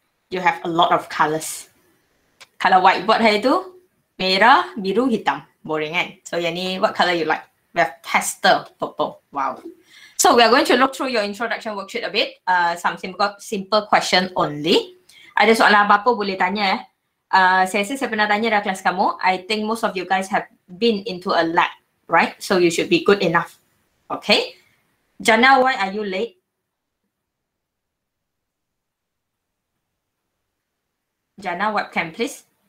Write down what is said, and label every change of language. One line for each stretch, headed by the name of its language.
English: You have a lot of colors. Color whiteboard
Malay: hari tu merah, biru, hitam.
English: Boring kan? So
Malay: yang ni,
English: what color you like? We have pastel purple. Wow. So we are going to look through your introduction worksheet a bit. Some simple question only.
Malay: Ada soalan apa-apa boleh tanya. Saya rasa saya pernah tanya dalam kelas kamu.
English: I think most of you guys have been into a lab, right? So you should be good enough. Okay. Jana, why are you late? Jana, webcam please.